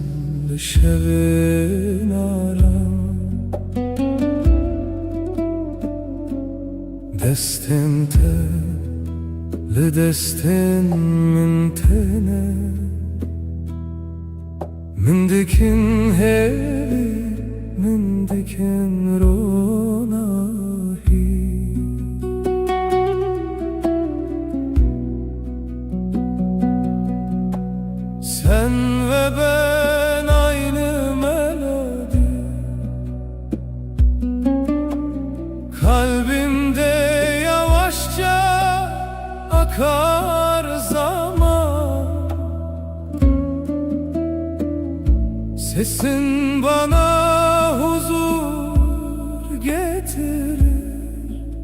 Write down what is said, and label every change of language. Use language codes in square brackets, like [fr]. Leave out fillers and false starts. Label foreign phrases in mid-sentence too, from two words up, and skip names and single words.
[ku] Şevenaram Destente le desten min tene Min dikin hevi Min dikin ronahi [tr] Sen ve ben aynı melodi [ku] Kalbimde yavaşça akar zaman Sesin bana huzur getirir